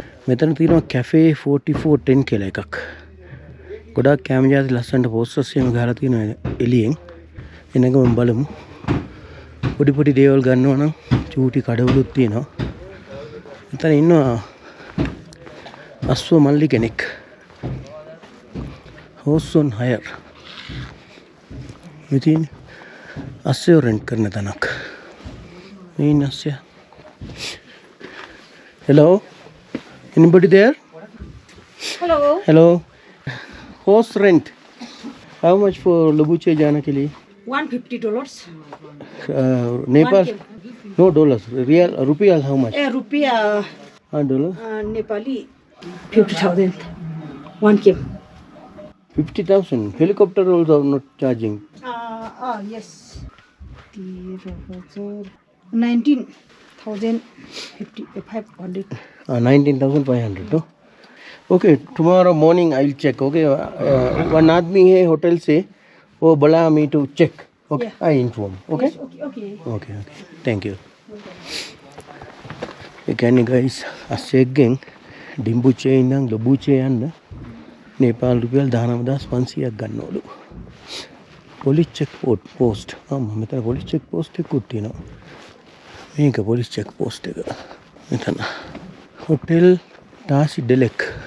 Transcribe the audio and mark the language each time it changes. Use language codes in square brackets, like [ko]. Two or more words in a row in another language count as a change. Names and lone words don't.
[si] මෙතන තියෙනවා කැෆේ 4410 කියලා එකක්. ගොඩාක් කැම ජාති ලස්සනට පෝස්ටර්ස් එහෙම ගහලා තියෙනවා එළියෙන්. එනකම බලමු. පොඩි පොඩි දේවල් ගන්නවා නම් චූටි කඩවලුත් තියෙනවා. මෙතන ඉන්නවා අස්ව මල්ලි කෙනෙක්. [en] horse on hire. [si] මෙතන අස්සය රෙන්ට් කරන තැනක්. මේ ඉන්න අස්සය. [en] Hello? Anybody there? Hello. Hello. Horse rent. How much for Lobuche [hi] जाना के लिए? [en] $150. Nepal? No dollars. Real rupiah how much? Rupiah $1. Nepali 50,000. 1 km. 50,000. Helicopter also not charging. Yes. 19,500. 19,500. No? Okay, tomorrow morning I'll check. Okay, one [hi] आदमी है होटल से वो बोला [en] me to check. Okay, Yeah. I inform. Okay. Yes, okay. Okay. Thank you. [si] ඒ කියන්නේ guys අස්සෙක්ගෙන් ඩිම්බුචේ ඉඳන් ලොබුචේ යන්න නේපාල් රුපියල් 19500ක් ගන්නවලු. [en] police check post. [si] මෙතන [en] police check post [si] එකකුත් තියෙනවා. මේක [en] police check post [si] එක. මෙතන හොටෙල් ටාසි ඩෙලෙක්.